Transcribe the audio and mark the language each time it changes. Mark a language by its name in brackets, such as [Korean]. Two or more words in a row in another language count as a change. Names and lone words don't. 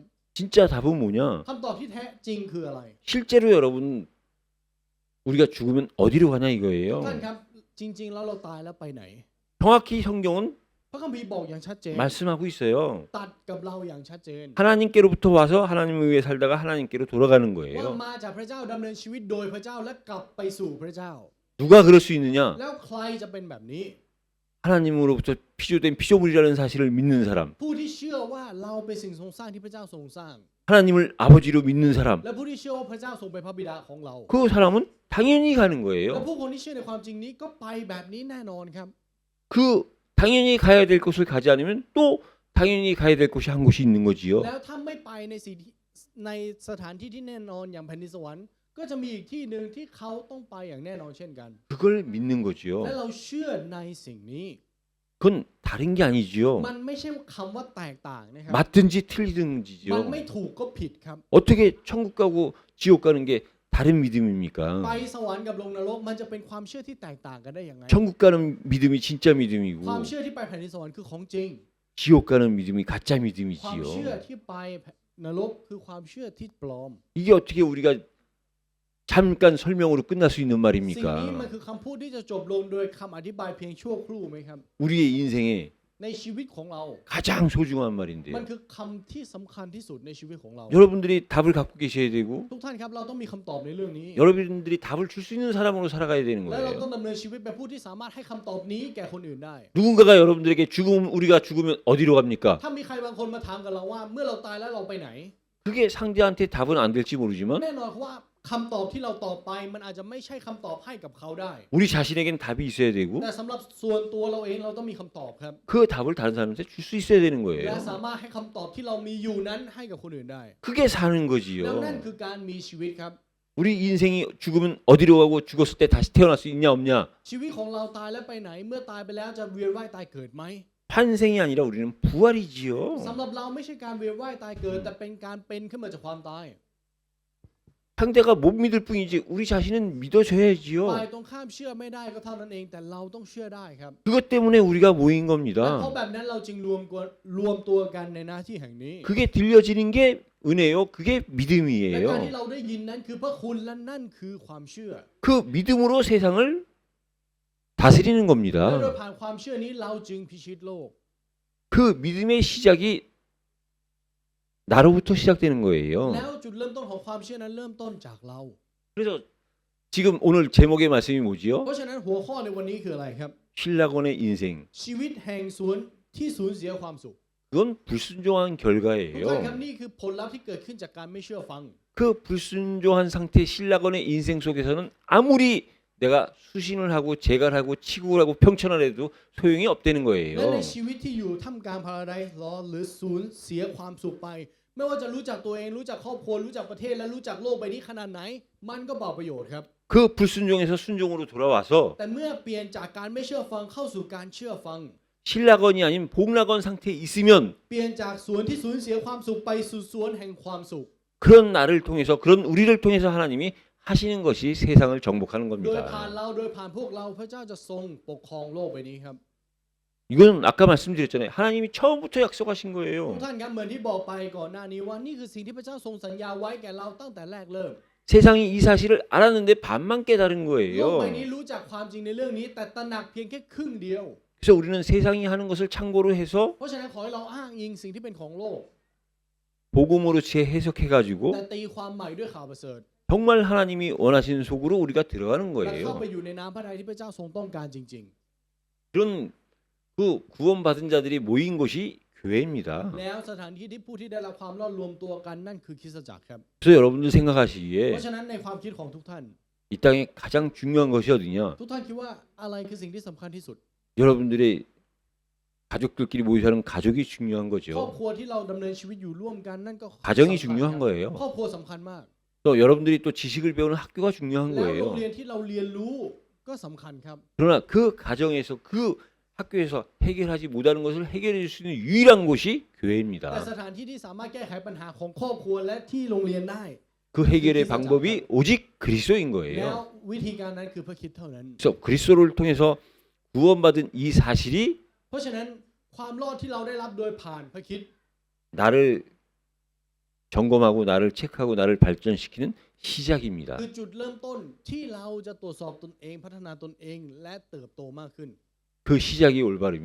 [Korean] 진짜 답은 뭐냐? [Thai] คำตอบที่แท้จริงคืออะไร [Korean] 실제로 여러분 우리가 죽으면 어디로 가냐 [Thai] ทุก [Korean] 이거예요. [Thai] ท่านครับจริง ๆ แล้วเราตายแล้วไปไหน [Korean] 정확히 성경은 [Thai] พระคัมภีร์บอกอย่างชัดเจน [Korean] 말씀하고 있어요. [Thai] ตัดกับเราอย่างชัดเจน [Korean] 하나님께로부터 와서 하나님을 위해 살다가 하나님께로 돌아가는 [Thai] ว่า [Korean] 거예요. [Thai] มาจากพระเจ้าดำเนินชีวิตโดยพระเจ้าและกลับไปสู่พระเจ้า [Korean] 누가 그럴 수 있느냐? [Thai] แล้วใครจะเป็นแบบนี้ [Korean] 하나님으로부터 피조된 피조물이라는 사실을 믿는 사람, [Thai] ผู้ที่เชื่อว่าเราเป็นสิ่งทรงสร้างที่พระเจ้าทรงสร้าง [Korean] 하나님을 아버지로 믿는 사람, [Thai] และผู้ที่เชื่อว่าพระเจ้าทรงเป็นพระบิดาของเรา [Korean] 그 사람은 당연히 가는 [Thai] และ [Korean] 거예요. [Thai] ผู้คนที่เชื่อในความจริงนี้ก็ไปแบบนี้แน่นอนครับ [Korean] 그 당연히 가야 될 곳을 가지 않으면 또 당연히 가야 될 곳이 한 곳이 있는 거지요. [Thai] แล้วถ้าไม่ไปในสิ่งที่ในสถานที่ที่แน่นอนอย่างแผ่นดินสวรรค์ก็จะมีอีกที่หนึ่งที่เขาต้องไปอย่างแน่นอนเช่นกัน [Korean] 그걸 믿는 거지요. [Thai] และเราเชื่อในสิ่งนี้ [Korean] 그건 다른 게 아니지요. [Thai] มันไม่ใช่คำว่าแตกต่างนะครับ [Korean] 맞든지 [Thai] มัน [Korean] 틀리든지요. [Thai] ไม่ถูกก็ผิดครับ [Korean] 어떻게 천국 가고 지옥 가는 게 다른 믿음입니까? [Thai] ไปสวรรค์กับลงนรกมันจะเป็นความเชื่อที่แตกต่างกันได้ยังไง [Korean] 천국 가는 믿음이 진짜 믿음이고 [Thai] ความเชื่อที่ไปแผ่นดินสวรรค์คือของจริง [Korean] 지옥 가는 믿음이 가짜 [Thai] ความเชื่อ [Korean] 믿음이지요. [Thai] ที่ไปนรกคือความเชื่อที่ปลอม [Korean] 이게 어떻게 우리가 잠깐 설명으로 끝날 수 있는 [Thai] สิ่งนี้มัน [Korean] 말입니까? [Thai] คือคำพูดที่จะจบลงโดยคำอธิบายเพียงชั่วครู่ไหมครับ [Korean] 우리의 인생에 [Thai] ในชีวิตของเรา [Korean] 가장 소중한 [Thai] มัน [Korean] 말인데요. [Thai] คือคำที่สำคัญที่สุดในชีวิตของเรา [Korean] 여러분들이 답을 갖고 계셔야 되고 [Thai] ทุกท่านครับเราต้องมีคำตอบในเรื่องนี้ [Korean] 여러분들이 답을 줄 수 있는 사람으로 살아가야 되는 [Thai] และเราต้อ [Korean] 거예요. [Thai] งดำเนินชีวิตเป็นผู้ที่สามารถให้คำตอบนี้แก่คนอื่นได้ [Korean] 누군가가 여러분들에게 우리가 죽으면 어디로 갑니까? [Thai] ถ้ามีใครบางคนมาถามกับเราว่าเมื่อเราตายแล้วเราไปไหน [Korean] 그게 상대한테 답은 안 될지 모르지만 [Thai] แน่นอนว่าคำตอบที่เราตอบไปมันอาจจะไม่ใช่คำตอบให้กับเขาได้ [Korean] 우리 자신에겐 답이 있어야 되고 [Thai] แต่สำหรับส่วนตัวเราเองเราต้องมีคำตอบครับ [Korean] 그 답을 다른 사람한테 줄 수 있어야 되는 [Thai] และ [Korean] 거예요. [Thai] สามารถให้คำตอบที่เรามีอยู่นั้นให้กับคนอื่นได้ [Korean] 그게 사는 [Thai] แล้วนั่น [Korean] 거지요. [Thai] คือการมีชีวิตครับ [Korean] 우리 인생이 죽으면 어디로 가고 죽었을 때 다시 태어날 수 있냐 없냐? [Thai] ชีวิตของเราตายแล้วไปไหน เมื่อตายไปแล้วจะเวียนว่ายตายเกิดไหม [Korean] 환생이 아니라 우리는 부활이지요. [Thai] สำหรับเราไม่ใช่การเวียนว่ายตายเกิดแต่เป็นการเป็นขึ้นมาจากความตาย [Korean] 상대가 못 믿을 뿐이지 우리 자신은 [Thai] ฝ่าย [Korean] 믿어줘야지요. [Thai] ตรงข้ามเชื่อไม่ได้ก็เท่านั้นเองแต่เราต้องเชื่อได้ครับ [Korean] 그것 때문에 우리가 모인 [Thai] และเพราะ [Korean] 겁니다. [Thai] แบบนั้นเราจึงรวมตัวกันในหน้าที่แห่งนี้ [Korean] 그게 들려지는 게 은혜요. 그게 [Thai] และการที่ [Korean] 믿음이에요. [Thai] เราได้ยินนั้นคือพระคุณและนั่นคือความเชื่อ [Korean] 그 믿음으로 세상을 다스리는 [Thai] และโดย [Korean] 겁니다. [Thai] ผ่านความเชื่อนี้เราจึงพิชิตโลก [Korean] 그 믿음의 시작이 나로부터 시작되는 [Thai] แล้ [Korean] 거예요. [Thai] วจุดเริ่มต้นของความเชื่อนั้นเริ่มต้นจากเรา [Korean] 그래서 지금 오늘 제목의 말씀이 뭐지요? [Thai] เพราะฉะนั้นหัวข้อในวันนี้คืออะไรครับ [Korean] 신라곤의 인생. [Thai] ชีวิตแห่งศูนย์ที่สูญเสียความสุข [Korean] 그건 불순종한 [Thai] ทุกท่านครับ [Korean] 결과예요. [Thai] นี่คือผลลัพธ์ที่เกิดขึ้นจากการไม่เชื่อฟัง [Korean] 그 불순종한 상태 신라곤의 인생 속에서는 아무리 내가 수신을 하고 재갈 하고 치국을 하고 평천을 해도 소용이 없다는 [Thai] และ [Korean] 거예요. [Thai] ในชีวิตที่อยู่ท่ามกลางพาราไดซ์ลอหรือสูญเสียความสุขไป ไม่ว่าจะรู้จักตัวเองรู้จักครอบครัวรู้จักประเทศและรู้จักโลกใบนี้ขนาดไหน มันก็เบาประโยชน์ครับ [Korean] 그 불순종에서 순종으로 돌아와서 [Thai] แต่เมื่อเปลี่ยนจากการไม่เชื่อฟังเข้าสู่การเชื่อฟัง [Korean] 신라건이 아닌 복라건 상태에 있으면 [Thai] เปลี่ยนจากสวนที่สูญเสียความสุขไปสู่สวนแห่งความสุข [Korean] 그런 나를 통해서 그런 우리를 통해서 하나님이 하시는 것이 세상을 정복하는 [Thai] โดยผ่าน [Korean] 겁니다. [Thai] เราโดยผ่านพวกเราพระเจ้าจะทรงปกครองโลกใบนี้ครับ [Korean] 이건 아까 말씀드렸잖아요. 하나님이 처음부터 약속하신 [Thai] ทุก [Korean] 거예요. [Thai] ท่านครับเหมือนที่บอกไปก่อนหน้านี้ว่านี่คือสิ่งที่พระเจ้าทรงสัญญาไว้แก่เราตั้งแต่แรกเริ่ม [Korean] 세상이 이 사실을 알았는데 반만 깨달은 [Thai] โลกใบนี้ [Korean] 거예요. [Thai] รู้จักความจริงในเรื่องนี้ แต่ตระหนักเพียงแค่ครึ่งเดียว [Korean] 그래서 우리는 세상이 하는 것을 참고로 해서 [Thai] เพราะฉะนั้นขอให้เราอ้างอิงสิ่งที่เป็นของโลก [Korean] 복음으로 재해석해가지고 [Thai] แต่ตีความใหม่ด้วยข่าวประเสริฐ [Korean] 정말 하나님이 원하시는 속으로 우리가 들어가는 [Thai] และเข้า [Korean] 거예요. [Thai] ไปอยู่ในน้ำพระทัยที่พระเจ้าทรงต้องการจริง [Korean] 그런 그 구원받은 자들이 모인 곳이 교회입니다. [Thai] ๆ แล้วสถานที่ที่ผู้ที่ได้รับความรอดรวมตัวกันนั่นคือคริสตจักรครับ [Korean] 그래서 여러분들 [Thai] เพ [Korean] 생각하시기에 [Thai] ราะฉะนั้นในความคิดของทุกท่าน [Korean] 이 땅에 가장 중요한 것이 어디냐? [Thai] ทุกท่านคิดว่าอะไรคือสิ่งที่สำคัญที่สุด [Korean] 여러분들의 가족들끼리 모여 사는 가족이 중요한 [Thai] ครอบ [Korean] 거죠. [Thai] ครัวที่เราดำเนินชีวิตอยู่ร่วมกันนั่นก็ [Korean] 가정이 [Thai] สำคัญ [Korean] 중요한 [Thai] ครับ [Korean] 거예요. [Thai] ครอบครัวสำคัญมาก [Korean] 또 여러분들이 또 지식을 배우는 학교가 중요한 [Thai] แล้วโรง [Korean] 거예요. [Thai] เรียนที่เราเรียนรู้ก็สำคัญครับ [Korean] 그러나 그 가정에서 그 학교에서 해결하지 못하는 것을 해결해 줄 수 있는 유일한 곳이 [Thai] แต่ [Korean] 교회입니다. [Thai] สถานที่ที่สามารถแก้ไขปัญหาของครอบครัวและที่โรงเรียนได้ [Korean] 그 해결의 방법이 오직 그리스도인 [Thai] แล้ว [Korean] 거예요. [Thai] วิธีการนั้นคือพระคริสต์เท่านั้น [Korean] 그래서 그리스도를 통해서 구원받은 이 사실이 [Thai] เพราะฉะนั้นความรอดที่เราได้รับโดยผ่านพระคริสต์ [Korean] 나를 점검하고 나를 체크하고 나를 발전시키는 시작입니다. [Thai] คือจุดเริ่มต้นที่เราจะตรวจสอบตนเองพัฒนาตนเองและเติบโตมากขึ้น [Korean] 그 시작이 올바르면